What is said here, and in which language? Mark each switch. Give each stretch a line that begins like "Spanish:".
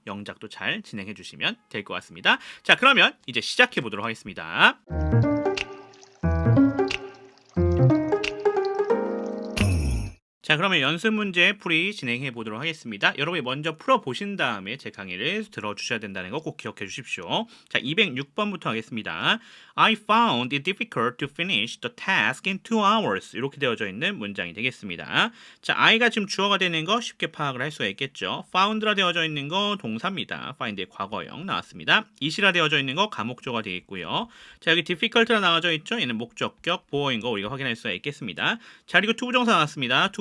Korean: 영작도 잘 진행해 주시면 될 것 같습니다. 자, 그러면 이제 시작해 보도록 하겠습니다. 자, 그러면 연습 문제 풀이 진행해 보도록 하겠습니다. 여러분이 먼저 풀어보신 다음에 제 강의를 들어주셔야 된다는 거 꼭 기억해 주십시오. 자, 206번부터 하겠습니다.
English: I found it difficult to finish the task in 2 hours.
Korean: 이렇게 되어져 있는 문장이 되겠습니다. 자, I가 지금 주어가 되는 거 쉽게 파악을 할 수가 있겠죠. found라 되어져 있는 거 동사입니다. find의 과거형 나왔습니다. it이라 되어져 있는 거 가목조가 되겠고요. 자, 여기 difficult라 나와져 있죠. 얘는 목적격, 보어인 거 우리가 확인할 수가 있겠습니다. 자, 그리고 투부정사 나왔습니다.